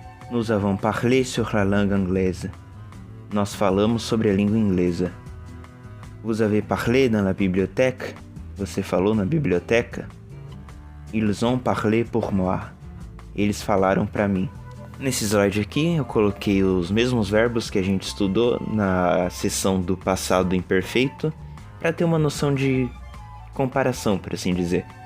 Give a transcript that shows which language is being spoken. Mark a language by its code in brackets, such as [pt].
[fr] Nous avons parlé sur la langue anglaise. [pt] Nós falamos sobre a língua inglesa. [fr] Vous avez parlé dans la bibliothèque? [pt] Você falou na biblioteca? [fr] Ils ont parlé pour moi. [pt] Eles falaram para mim. Nesse slide aqui eu coloquei os mesmos verbos que a gente estudou na seção do passado imperfeito para ter uma noção de comparação, por assim dizer.